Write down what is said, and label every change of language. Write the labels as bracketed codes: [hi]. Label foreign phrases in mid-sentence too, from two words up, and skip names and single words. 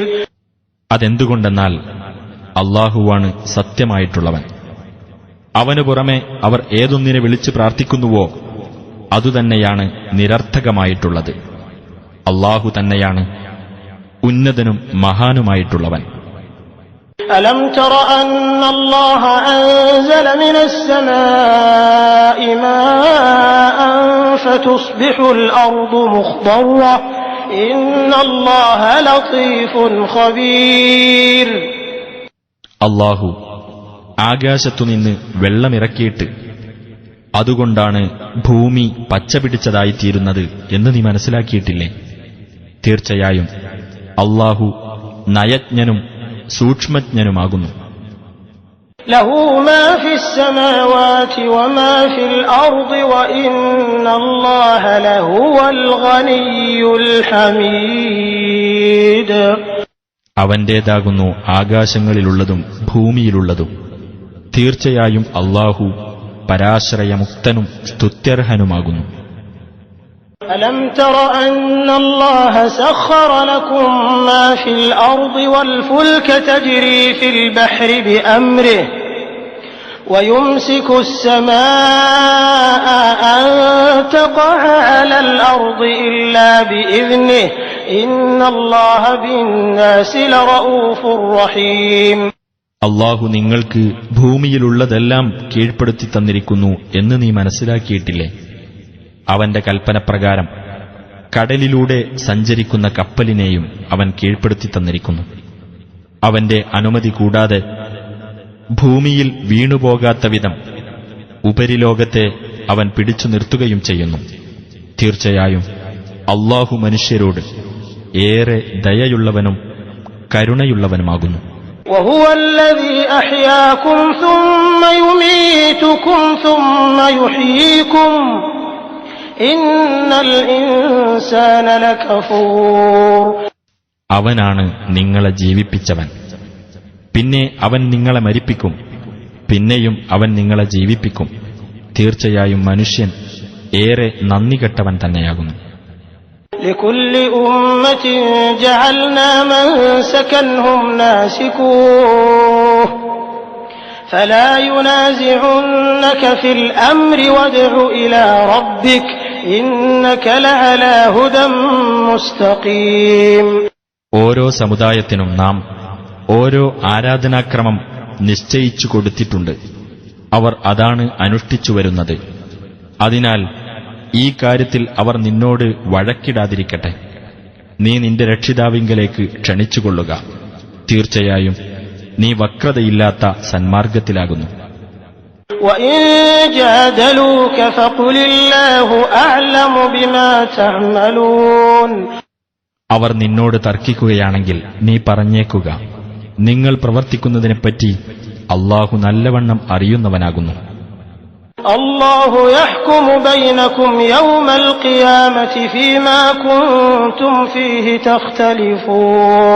[ml] അതെന്തുകൊണ്ടെന്നാൽ അല്ലാഹുവാണ് സത്യമായിട്ടുള്ളവൻ. അവനു പുറമെ അവർ ഏതൊന്നിനെ വിളിച്ച് പ്രാർത്ഥിക്കുന്നുവോ അതുതന്നെയാണ് നിരർത്ഥകമായിട്ടുള്ളത്. അല്ലാഹു തന്നെയാണ് ഉന്നതനും മഹാനുമായിട്ടുള്ളവൻ. [ar] ألم تر أن الله أنزل من السماء ماء فتصبح الأرض مخضرة إن الله لطيف خبير. [ml] അല്ലാഹു ആകാശത്തുനിന്ന് വെള്ളമിറക്കിയിട്ട് അതുകൊണ്ടാണ് ഭൂമി പച്ചപിടിച്ചതായിത്തീരുന്നത് എന്ന് നീ മനസ്സിലാക്കിയിട്ടില്ലേ? തീർച്ചയായും അല്ലാഹു നയജ്ഞനും സൂക്ഷ്മജ്ഞനുമാകുന്നു. [ar] له ما في السماوات وما في الأرض وإن الله لهو الغني الحميد. [ml] അവന്റേതാകുന്നു ആകാശങ്ങളിലുള്ളതും ഭൂമിയിലുള്ളതും. തീർച്ചയായും അല്ലാഹു പരാശ്രയമുക്തനും സ്തുത്യർഹനുമാകുന്നു. [ar] ألم تر أن الله سخر لكم ما في الأرض والفلك تجري في البحر بأمره ويمسك السماء أن تقع على الأرض إلا بإذنه إن الله بالناس لرؤوف رحيم. [ml] അല്ലാഹു നിങ്ങൾക്ക് ഭൂമിയിലുള്ളതെല്ലാം കീഴ്പ്പെടുത്തി തന്നിരിക്കുന്നു എന്ന് നീ മനസ്സിലാക്കിയിട്ടില്ലേ? അവന്റെ കൽപ്പനപ്രകാരം കടലിലൂടെ സഞ്ചരിക്കുന്ന കപ്പലിനെയും അവൻ കീഴ്പ്പെടുത്തി തന്നിരിക്കുന്നു. അവന്റെ അനുമതി കൂടാതെ ഭൂമിയിൽ വീണുപോകാത്ത വിധം ഉപരിലോകത്തെ അവൻ പിടിച്ചു നിർത്തുകയും ചെയ്യുന്നു. തീർച്ചയായും അല്ലാഹു മനുഷ്യരോട് ഏറെ ദയയുള്ളവനും കരുണയുള്ളവനുമാകുന്നു. [ar] وهو الذي أحياكم ثم يميتكم ثم يحييكم إن الإنسان لكفور. [ml] അവനാണ് നിങ്ങളെ ജീവിപ്പിച്ചവൻ. പിന്നെ അവൻ നിങ്ങളെ മരിപ്പിക്കും. പിന്നെയും അവൻ നിങ്ങളെ ജീവിപ്പിക്കും. തീർച്ചയായും മനുഷ്യൻ ഏറെ നന്ദികെട്ടവൻ തന്നെയാകുന്നു. [ar] لكل أمة جعلنا منسكا هم ناسكوه فلا ينازعنك في الأمر وادع إلى ربك إنك لعلى هدى مستقيم. [ml] ഓരോ സമുദായത്തിനും നാം ഓരോ ആരാധനാക്രമം നിശ്ചയിച്ചു കൊടുത്തിട്ടുണ്ട്. അവർ അതാണ് അനുഷ്ഠിച്ചു വരുന്നത്. അതിനാൽ ഈ കാര്യത്തിൽ അവർ നിന്നോട് വഴക്കിടാതിരിക്കട്ടെ. നീ നിന്റെ രക്ഷിതാവിങ്കലേക്ക് ക്ഷണിച്ചുകൊള്ളുക. തീർച്ചയായും നീ വക്രതയില്ലാത്ത സന്മാർഗത്തിലാകുന്നു. [ar] وإن جادلوك فقل الله أعلم بما تعملون. [ml] അവർ നിന്നോട് തർക്കിക്കുകയാണെങ്കിൽ നീ പറഞ്ഞേക്കുക, നിങ്ങൾ പ്രവർത്തിക്കുന്നതിനെപ്പറ്റി അല്ലാഹു നല്ലവണ്ണം അറിയുന്നവനാകുന്നു. [ar] الله يحكم بينكم يوم القيامة فيما كنتم فيه تختلفون.